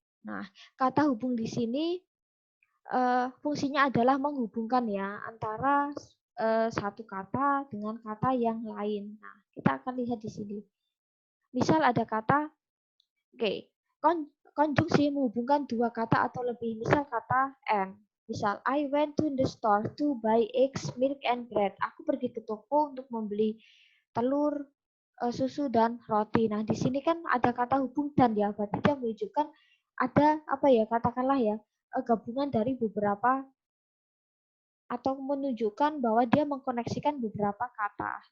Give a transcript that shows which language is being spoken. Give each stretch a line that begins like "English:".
Indonesian: Nah, kata hubung di sini fungsinya adalah menghubungkan ya antara satu kata dengan kata yang lain. Nah, kita akan lihat di sini. Misal ada kata, konjungsi menghubungkan dua kata atau lebih. Misal kata and.
English: Misal, I went to the store to buy eggs, milk, and bread.
Indonesian: Aku pergi ke toko untuk membeli telur, susu, dan roti. Nah, di sini kan ada kata hubung dan ya, berarti dia menunjukkan ada apa ya, katakanlah ya, gabungan dari beberapa atau menunjukkan bahwa dia mengkoneksikan beberapa kata.